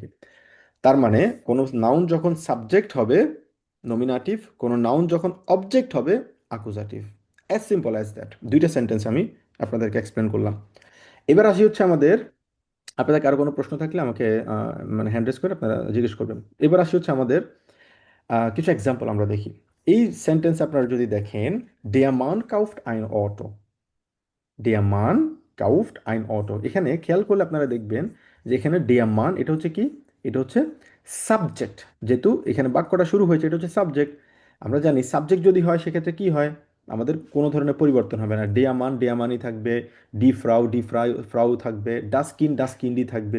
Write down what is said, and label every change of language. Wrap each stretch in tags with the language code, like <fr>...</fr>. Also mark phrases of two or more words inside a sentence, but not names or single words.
<bn>তার মানে কোনো নাউন যখন সাবজেক্ট হবে নমিনাটিভ, কোনো নাউন যখন অবজেক্ট হবে অ্যাকুজাটিভ।</bn> <en>as simple as that.</en> <bn>দুইটা সেন্টেন্স আমি আপনাদেরকে এক্সপ্লেন করলাম। এবার আসি হচ্ছে আমাদের, আপনাদের কারো কোনো প্রশ্ন থাকলে আমাকে মানে</bn> <en>hand raise</en> <bn>করে আপনারা জিজ্ঞেস করবেন। এবার আসি হচ্ছে আমাদের কিছু এক্সাম্পল আমরা দেখি। এই সেন্টেন্স আপনারা যদি দেখেন,</bn> <de>Der Mann kauft ein Auto, Der Mann kauft ein Auto,</de> <bn>এখানে খেয়াল করলে আপনারা দেখবেন যে এখানে</bn> <de>Der Mann</de> <bn>এটা হচ্ছে কি? এটা হচ্ছে সাবজেক্ট। যেহেতু এখানে বাক্যটা শুরু হয়েছে, এটা হচ্ছে সাবজেক্ট। আমরা জানি সাবজেক্ট যদি হয় সেক্ষেত্রে কি হয়? আমাদের কোনো ধরনের পরিবর্তন হবে না।</bn> <de>Der Mann Der Mann-</de> <bn>ই থাকবে,</bn> <de>Die Frau</de> <bn>থাকবে,</bn> <de>Das Kind Das Kind-</de> <bn>ই থাকবে।</bn>